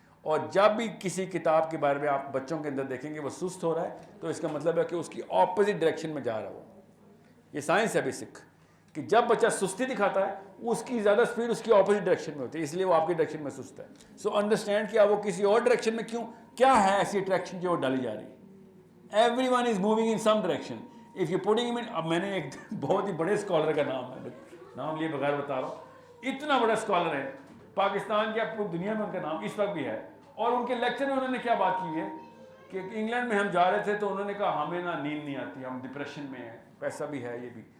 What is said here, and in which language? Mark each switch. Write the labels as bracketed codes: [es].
[ur] اور جب بھی کسی کتاب کے بارے میں آپ بچوں کے اندر دیکھیں گے وہ سست ہو رہا ہے تو اس کا مطلب ہے کہ اس کی اپوزٹ ڈائریکشن میں جا رہا ہو. یہ سائنس ہے بیسک, کہ جب بچہ سستی دکھاتا ہے اس کی زیادہ سپیڈ اس کی اپوزٹ ڈائریکشن میں ہوتی ہے, اس لیے وہ آپ کی ڈائریکشن میں سست ہے. سو انڈرسٹینڈ کیا وہ کسی اور ڈائریکشن میں کیوں, کیا ہے ایسی اٹریکشن جو ڈالی جا رہی ہے. [en] Everyone is moving in some direction. If you're putting him in, [ur] اب میں نے ایک بہت ہی بڑے اسکالر کا نام لیے بغیر بتا رہا ہوں, اتنا بڑا اسکالر ہے پاکستان کی, پوری دنیا میں ان کا نام اس وقت بھی ہے. اور ان کے لیکچر میں انہوں نے کیا بات کی ہے کہ انگلینڈ میں ہم جا رہے تھے تو انہوں نے کہا ہمیں نا نیند نہیں آتی, ہم ڈپریشن میں ہیں, پیسہ بھی ہے یہ بھی.